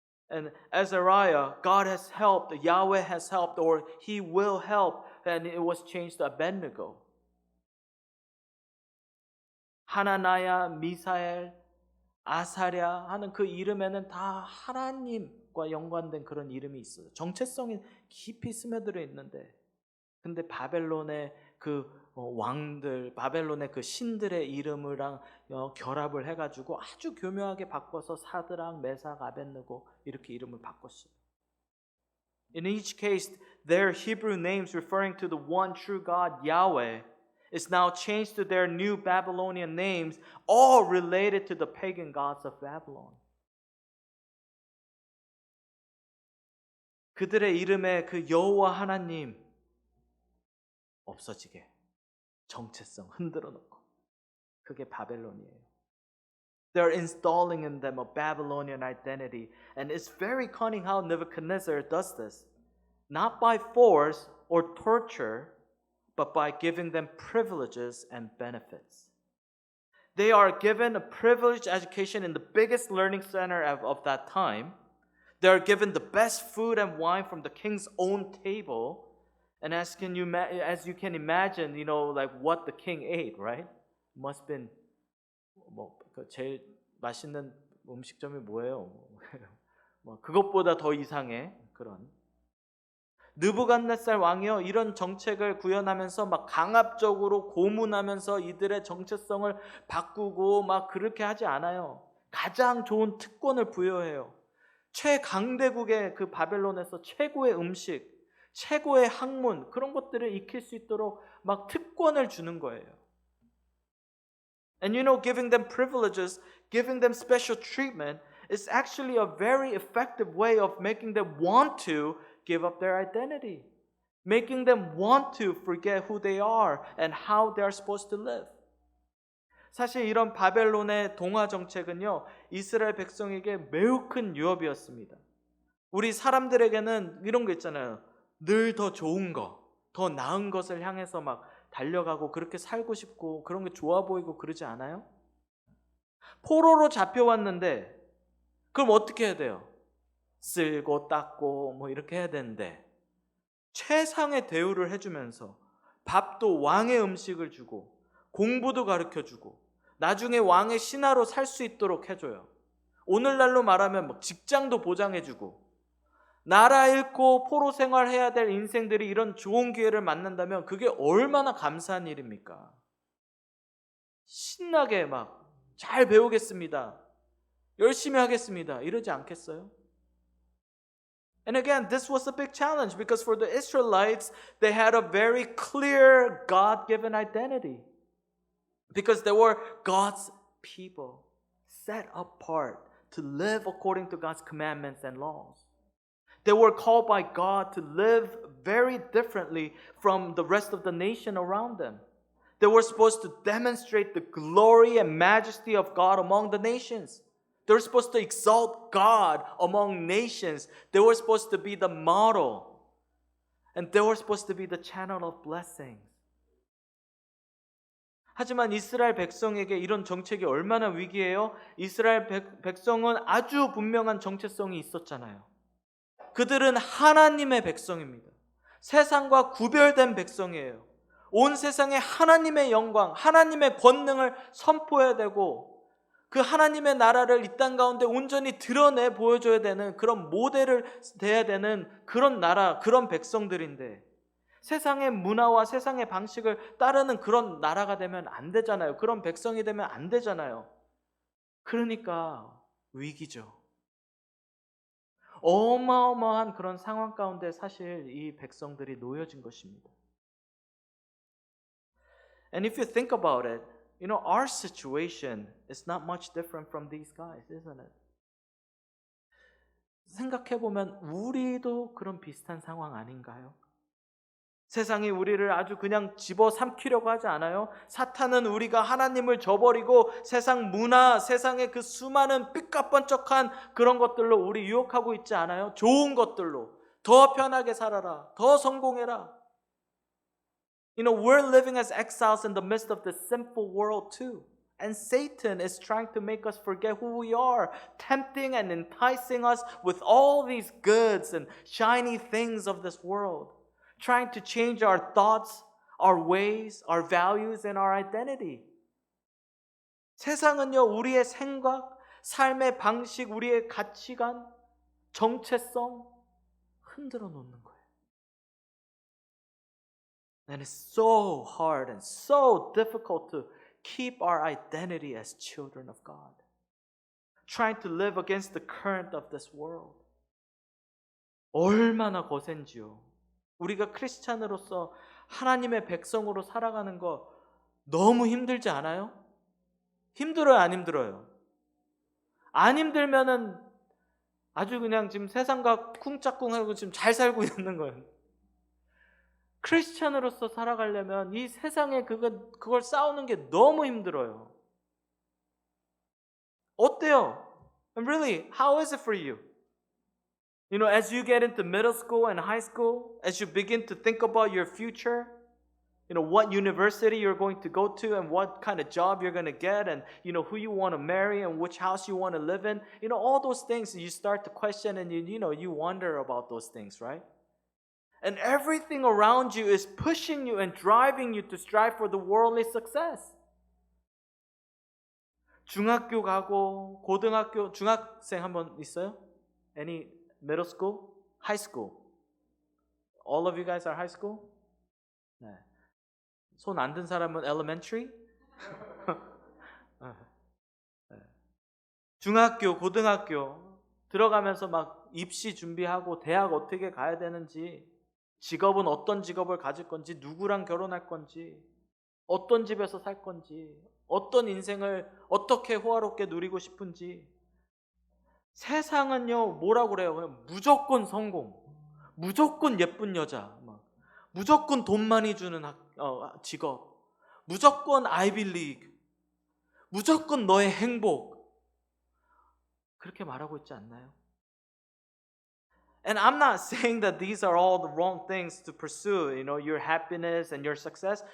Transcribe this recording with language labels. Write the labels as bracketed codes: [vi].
[en] And Azariah, God has helped, Yahweh has helped, or He will help. And it was changed to Abednego. [ko] 하나나야, 미사엘, 아사랴 하는 그 이름에는 다 하나님과 연관된 그런 이름이 있어요. 정체성이 깊이 스며들어 있는데, 근데 바벨론의 그 왕들, 바벨론의 그 신들의 이름이랑 결합을 해가지고 아주 교묘하게 바꿔서 사드락, 메삭, 아벳느고 이렇게 이름을 바꿨어요. [en] In each case, their Hebrew names referring to the one true God, Yahweh, is now changed to their new Babylonian names, all related to the pagan gods of Babylon. [ko] 그들의 이름에 그 여호와 하나님 없어지게 정체성 흔들어 놓고 그게 바벨론이에요. [en] They're installing in them a Babylonian identity. And it's very cunning how Nebuchadnezzar does this. Not by force or torture, but by giving them privileges and benefits. They are given a privileged education in the biggest learning center of that time. They are given the best food and wine from the king's own table. And as you can imagine, like what the king ate, right? Must have been [ko] 제일 맛있는 음식점이 뭐예요? 그것보다 더 이상의 그런. 느부갓네살 왕이요, 이런 정책을 구현하면서 막 강압적으로 고문하면서 이들의 정체성을 바꾸고 막 그렇게 하지 않아요. 가장 좋은 특권을 부여해요. 최강대국의 그 바벨론에서 최고의 음식, 최고의 학문, 그런 것들을 익힐 수 있도록 막 특권을 주는 거예요. And giving them privileges, giving them special treatment is actually a very effective way of making them want to give up their identity, making them want to forget who they are and how they are supposed to live. 사실 이런 바벨론의 동화 정책은요, 이스라엘 백성에게 매우 큰 유업이었습니다. 우리 사람들에게는 이런 거 있잖아요. 늘 더 좋은 거, 더 나은 것을 향해서 막 달려가고 그렇게 살고 싶고 그런 게 좋아 보이고 그러지 않아요? 포로로 잡혀왔는데 그럼 어떻게 해야 돼요? 쓸고 닦고 뭐 이렇게 해야 되는데 최상의 대우를 해주면서 밥도 왕의 음식을 주고 공부도 가르쳐주고 나중에 왕의 신하로 살 수 있도록 해줘요. 오늘날로 말하면 뭐 직장도 보장해주고 나라 잃고 포로 생활해야 될 인생들이 이런 좋은 기회를 만난다면 그게 얼마나 감사한 일입니까? 신나게 막 잘 배우겠습니다. 열심히 하겠습니다. 이러지 않겠어요? [en] And again, this was a big challenge because for the Israelites, they had a very clear God-given identity. Because they were God's people, set apart to live according to God's commandments and laws. They were called by God to live very differently from the rest of the nation around them. They were supposed to demonstrate the glory and majesty of God among the nations. They were supposed to exalt God among nations. They were supposed to be the model. And they were supposed to be the channel of blessing. [ko] 하지만 이스라엘 백성에게 이런 정책이 얼마나 위기예요? 이스라엘 백성은 아주 분명한 정체성이 있었잖아요. 그들은 하나님의 백성입니다. 세상과 구별된 백성이에요. 온 세상에 하나님의 영광, 하나님의 권능을 선포해야 되고 그 하나님의 나라를 이 땅 가운데 온전히 드러내 보여줘야 되는 그런 모델을 돼야 되는 그런 나라, 그런 백성들인데 세상의 문화와 세상의 방식을 따르는 그런 나라가 되면 안 되잖아요. 그런 백성이 되면 안 되잖아요. 그러니까 위기죠. 어마어마한 그런 상황 가운데 사실 이 백성들이 놓여진 것입니다. [en] And if you think about it, our situation is not much different from these guys, isn't it? [ko] 생각해보면 우리도 그런 비슷한 상황 아닌가요? 세상이 우리를 아주 그냥 집어삼키려고 하지 않아요? 사탄은 우리가 하나님을 저버리고 세상 문화, 세상의 그 수많은 삐까뻔쩍한 그런 것들로 우리 유혹하고 있지 않아요? 좋은 것들로 더 편하게 살아라, 더 성공해라. [en] We're living as exiles in the midst of this sinful world too. And Satan is trying to make us forget who we are, tempting and enticing us with all these goods and shiny things of this world, trying to change our thoughts, our ways, our values, and our identity. [ko] 세상은요, 우리의 생각, 삶의 방식, 우리의 가치관, 정체성 흔들어 놓는 거예요. [en] And it's so hard and so difficult to keep our identity as children of God. Trying to live against the current of this world. [ko] 얼마나 거센지요. 우리가 크리스찬으로서 하나님의 백성으로 살아가는 거 너무 힘들지 않아요? 힘들어요, 안 힘들어요? 안 힘들면은 아주 그냥 지금 세상과 쿵짝쿵하고 지금 잘 살고 있는 거예요. 크리스찬으로서 살아가려면 이 세상에 그걸 싸우는 게 너무 힘들어요. 어때요? [en] And really, how is it for you? You know, as you get into middle school and high school, as you begin to think about your future, you know, what university you're going to go to and what kind of job you're going to get and, you know, who you want to marry and which house you want to live in, you know, all those things you start to question and you wonder about those things, right? And everything around you is pushing you and driving you to strive for the worldly success. [ko] 중학교 가고 고등학교 중학생 한번 있어요? [en] Any middle school? High school? All of you guys are high school? [ko] 네. 손 안 든 사람은 elementary? 네. 중학교, 고등학교 들어가면서 막 입시 준비하고 대학 어떻게 가야 되는지, 직업은 어떤 직업을 가질 건지, 누구랑 결혼할 건지, 어떤 집에서 살 건지, 어떤 인생을 어떻게 호화롭게 누리고 싶은지. 세상은요, 뭐라고 그래요? 그냥 무조건 성공, 무조건 예쁜 여자, 무조건 돈 많이 주는 직업, 무조건 아이빌리그, 무조건 너의 행복, 그렇게 말하고 있지 않나요? [en] And I'm not saying that these are all the wrong things to pursue, you know, your happiness and your success.